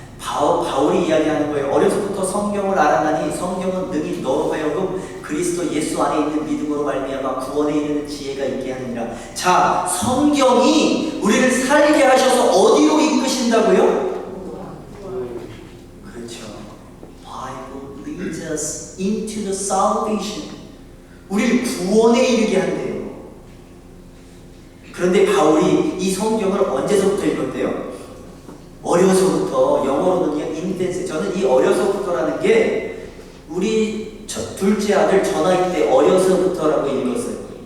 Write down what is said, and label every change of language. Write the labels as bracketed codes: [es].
[ko] 바울이 이야기하는 거예요. 어려서부터 성경을 알아나니 성경은 능히 너로 하여금 그리스도 예수 안에 있는 믿음으로 말미암아 구원에 이르는 지혜가 있게 하느니라. 자, 성경이 우리를 살게 하셔서 어디로 이끄신다고요? 그렇죠. [en] Bible leads us into the salvation. [ko] 우리를 구원에 이르게 한대요. 그런데 바울이 이 성경을 언제서부터 읽었대요? 어려서부터. 영어로는요, 인펜스. 저는 이 어려서부터라는 게 우리 둘째 아들 전화기 때 어려서부터라고 읽었어요.